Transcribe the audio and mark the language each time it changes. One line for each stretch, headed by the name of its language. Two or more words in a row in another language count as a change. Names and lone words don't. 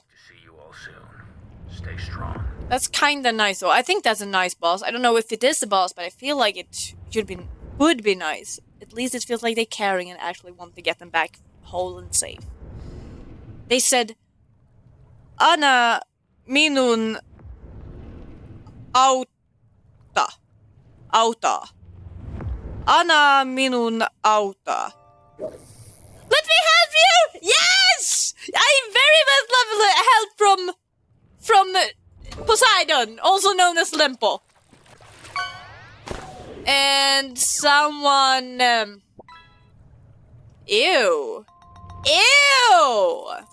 English: To see you all soon. Stay strong. That's kinda nice, though. I think that's a nice boss. I don't know if it is the boss, but I feel like it would be nice. At least it feels like they're caring and actually want to get them back whole and safe. They said,
Finnish: Ana minun auta. Auta. Ana minun auta.
English: Let me help you! Yes! I very much love help from Poseidon, also known as Lempo. And someone... Ew. Ew!